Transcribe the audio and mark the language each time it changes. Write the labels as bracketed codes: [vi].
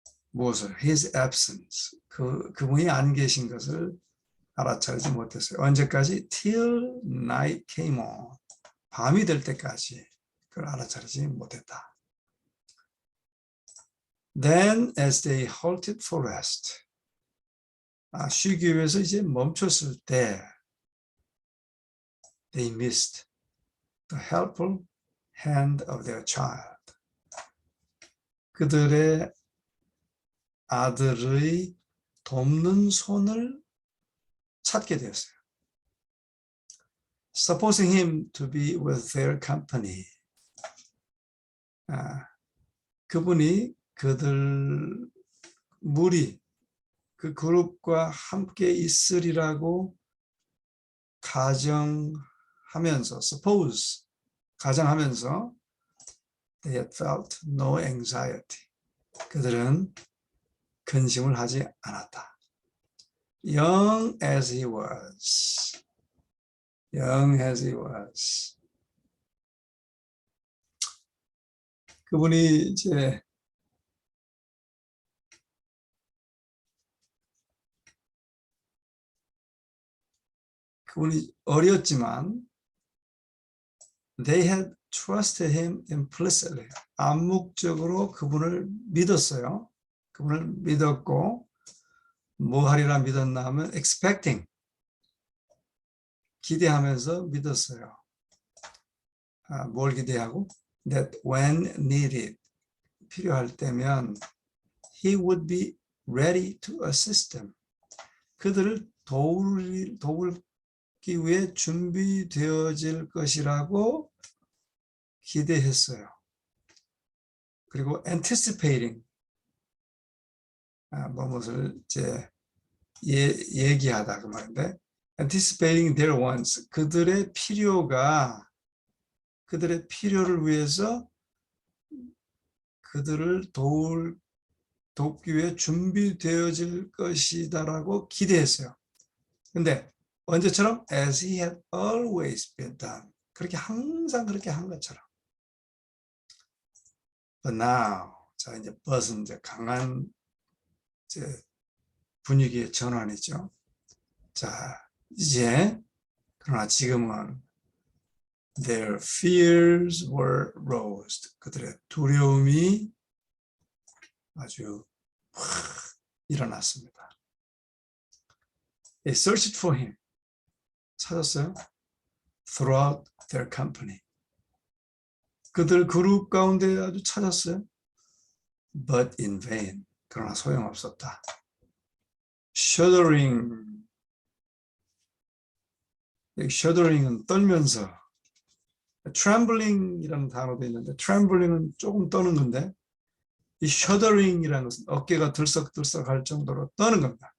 [ko] 무엇을? [en] His absence, [ko] 그분이 안 계신 것을 알아차리지 못했어요. 언제까지? [en] Till night came on, [ko] 밤이 될 때까지 그걸 알아차리지 못했다. [en] Then as they halted for rest, [ko] 쉬기 위해서 이제 멈췄을 때 [en] they missed the helpful hand of their child. [ko] 그들의 아들의 돕는 손을 찾게 되었어요. [en] Supposing him to be with their company. [ko] 그분이 그들 무리 그 그룹과 함께 있으리라고 가정하면서 suppose 가정하면서 [en] they had felt no anxiety. [ko] 그들은 근심을 하지 않았다. [en] Young as he was. Young as he was. [ko] 그분이 이제 그분이 어렸지만 [en] they had trusted him implicitly. [ko] 암묵적으로 그분을 믿었어요. 그분을 믿었고 뭐 하리라 믿었나 하면 expecting, 기대하면서 믿었어요. 뭘 기대하고? [en] That when needed, [ko] 필요할 때면 [en] he would be ready to assist them. [ko] 그들을 도우기 위해 준비되어질 것이라고 기대했어요. 그리고 anticipating, 무엇을 이제 얘기하다 그 말인데, [en] anticipating their wants, [ko] 그들의 필요가 그들의 필요를 위해서 그들을 돕기 위해 준비되어질 것이다라고 기대했어요. 근데 언제처럼 [en] as he had always been done. [ko] 그렇게 항상 그렇게 한 것처럼. [en] But now, [ko] 자 이제 but은 이제 강한 이제 분위기의 전환이죠. 자 이제 그러나 지금은 [en] their fears were roused. [ko] 그들의 두려움이 아주 확 일어났습니다. [en] They searched for him. [ko] 찾았어요. [en] Throughout their company. [ko] 그들 그룹 가운데 아주 찾았어요. [en] But in vain. [ko] 그러나 소용없었다. [en] Shuddering. [ko] shuddering은 떨면서. trembling이라는 단어도 있는데 trembling은 조금 떠는 건데 이 shuddering이라는 것은 어깨가 들썩들썩할 정도로 떠는 겁니다.